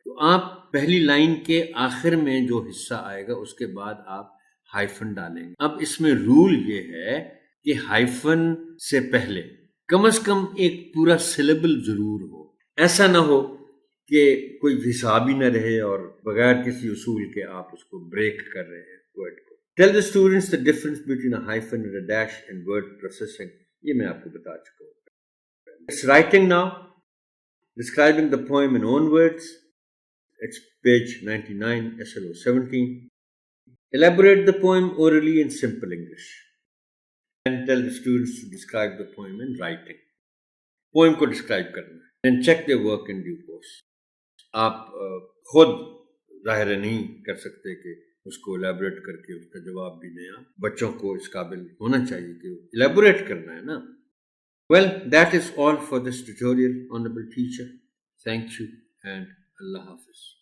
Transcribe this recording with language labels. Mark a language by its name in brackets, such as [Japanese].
[Urdu] تو آپ پہلی لائن کے آخر میں جو حصہ آئے گا اس کے بعد آپ ہائفن ڈالیں گے. اب اس میں رول یہ ہے کہ ہائفن سے پہلے کم از کم ایک پورا سلیبل ضرور ہو. ایسا نہ ہو کہ کوئی حساب ہی نہ رہے اور بغیر کسی اصول کے آپ اس کو بریک کر رہے ہیں ورڈ کو. [English] Tell the students the difference between a hyphen and a dash in word processing. [Urdu] یہ میں آپ کو بتا چکا ہوں. [English] It's writing now. Describing the poem in own words. It's page 99, SLO 17. Elaborate the poem orally in simple English. And tell the students to describe the poem in writing. [Urdu] Poem کو describe کرنا ہے. [English] Then check their work in due course. [Urdu] آپ خود ظاہر نہیں کر سکتے کہ اس کو الیبوریٹ کر کے اس کا جواب بھی دیں. بچوں کو اس قابل ہونا چاہیے کہ الیبوریٹ کرنا ہے نا. [English] Well, that is all for this tutorial, Honorable Teacher. Thank you and Allah Hafiz.